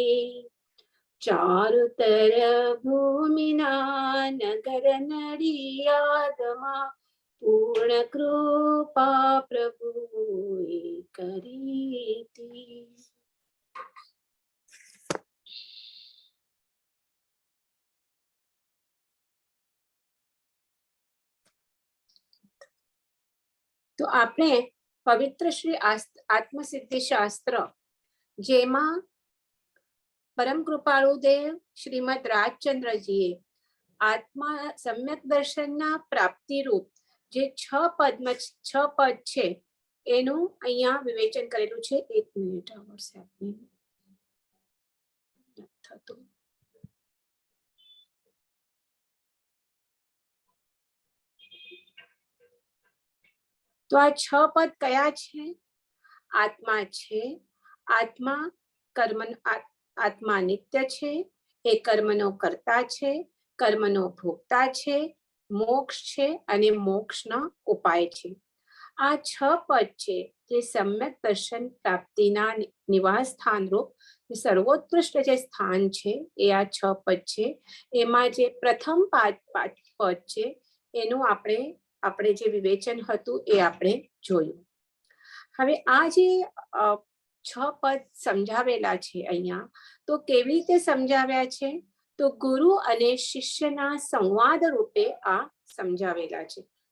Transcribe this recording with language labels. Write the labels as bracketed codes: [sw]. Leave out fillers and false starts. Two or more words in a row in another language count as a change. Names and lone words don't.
[gu] ચારુતર ભૂમિના નગર નડિયાદમા પૂર્ણ કૃપા પ્રભુ કરી થી। તો આપને પવિત્ર શ્રી આત્મસિદ્ધિ શાસ્ત્ર જેમા પરમ કૃપાળુ દેવ શ્રીમદ રાજચંદ્રજીએ આત્મા સમ્યક દર્શનના પ્રાપ્તિ રૂપ જે 6 પદ છે એનુ અહીંયા વિવેચન કરેલું છે। 1 મિનિટ વ્હાટ્સએપ મેં થતો। તો આ 6 પદ કયા છે? આત્મા છે, આત્મા કર્મ, આત્મા નિત્ય છે, એ કર્મનો કર્તા છે, કર્મનો ભોગતા છે, મોક્ષ છે અને મોક્ષનો ઉપાય છે। આ 6 પદ છે જે સમ્યક દર્શન પ્રાપ્તિના નિવાસ સ્થાન રૂપ સર્વોત્કૃષ્ટ જે સ્થાન છે એ આ 6 પદ છે। એમાં જે પ્રથમ પદ છે એનું આપણે જે વિવેચન હતું એ આપણે જોયું। હવે આ જે 6 પદ સમજાવેલા છે અહીંયા, તો કેવી રીતે સમજાવ્યા છે? તો ગુરુ અને શિષ્યના સંવાદ રૂપે આ સમજાવેલા છે।